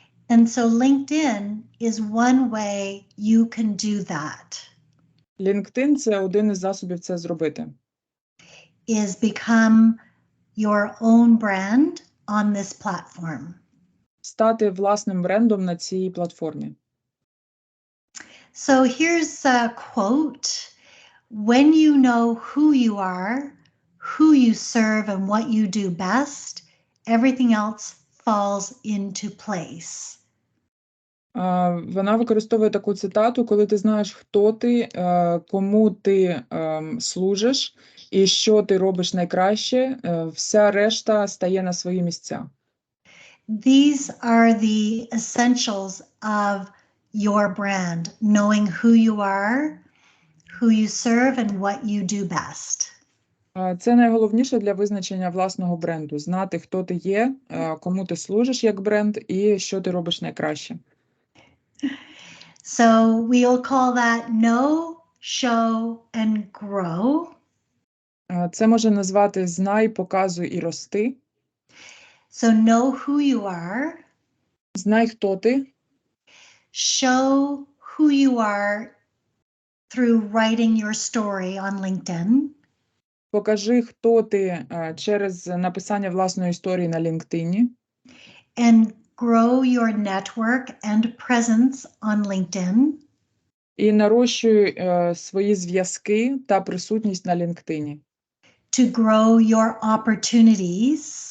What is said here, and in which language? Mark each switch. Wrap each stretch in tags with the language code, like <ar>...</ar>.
<en>And so LinkedIn is one way you can do that.</en> <uk>LinkedIn – це один із засобів це зробити.</uk> <en>Is become your own brand on this platform.</en> <uk>Стати власним брендом на цій платформі.</uk> <en>So here's a quote. When you know who you are, who you serve, and what you do best, everything else falls into place.</en> <uk>Вона використовує таку цитату: коли ти знаєш, хто ти, кому ти служиш і що ти робиш найкраще, вся решта стає на свої місця.</uk> <en>These are the essentials of your brand, knowing who you are, who you serve, and what you do best.</en> <uk>Це найголовніше для визначення власного бренду. Знати, хто ти є, кому ти служиш як бренд і що ти робиш найкраще.</uk> <en>So we'll call that know, show, and grow.</en> <uk>Це може назвати «знай, показуй і рости».</uk> <en>So know who you are.</en> <uk>Знай, хто ти.</uk> <en>Show who you are through writing your story on LinkedIn.</en> <uk>Покажи, хто ти через написання власної історії на LinkedIn.</uk> <en>And grow your network and presence on LinkedIn.</en> <uk>І нарощуй свої зв'язки та присутність на LinkedIn.</uk> <en>To grow your opportunities</en>